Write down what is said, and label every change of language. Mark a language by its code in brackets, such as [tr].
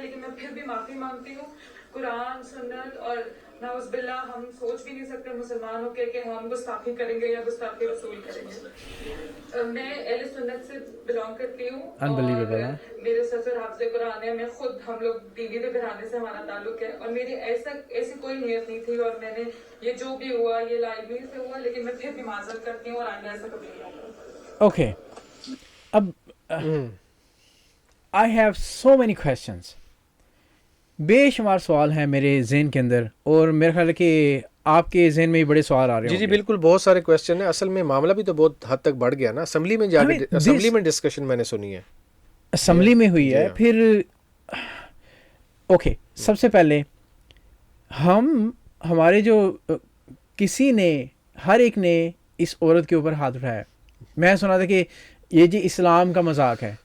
[ur] لیکن میں پھر بھی معافی مانگتی ہوں. قرآن سنت اور نعوذ باللہ ہم سوچ بھی نہیں سکتے مسلمان ہو کے کہ ہم گستاخی کریں گے یا گستاخی رسول کریں گے. میں اہل سنت سے بلانگ کرتی ہوں اور میرے سسر حافظ قرآن ہے. میں خود, ہم لوگ بیوی کے گھرانے سے ہمارا تعلق ہے, اور میری ایسی کوئی نیت نہیں تھی, اور میں نے یہ جو بھی ہوا یہ لائبریری سے ہوا, لیکن میں پھر بھی معذرت کرتی ہوں اور آئندہ ایسا کبھی نہیں ہوگا. [en] Okay, اب I have so many questions. [ur] بے شمار سوال ہیں میرے ذہن کے اندر, اور میرا خیال ہے کہ آپ کے ذہن میں بھی بڑے سوال آ رہے ہیں. جی بالکل, بہت سارے کویسچن ہیں. اصل میں معاملہ بھی تو بہت حد تک بڑھ گیا نا. اسمبلی میں جا کے اسمبلی میں ڈسکشن میں نے سنی ہے, اسمبلی میں ہوئی ہے. پھر اوکے, سب سے پہلے ہمارے جو کسی نے, ہر ایک نے اس عورت کے اوپر ہاتھ اٹھایا. میں سنا تھا کہ یہ جی اسلام کا مذاق ہے,